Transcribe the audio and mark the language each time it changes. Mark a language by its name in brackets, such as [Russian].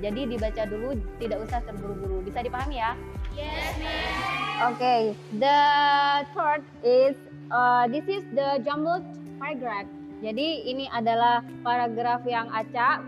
[Indonesian] Jadi dibaca dulu, tidak usah terburu-buru. Bisa dipahami ya? [English] Yes, ma'am. Okay, the third is this is the jumbled paragraph. [Indonesian] Jadi ini adalah paragraf yang acak.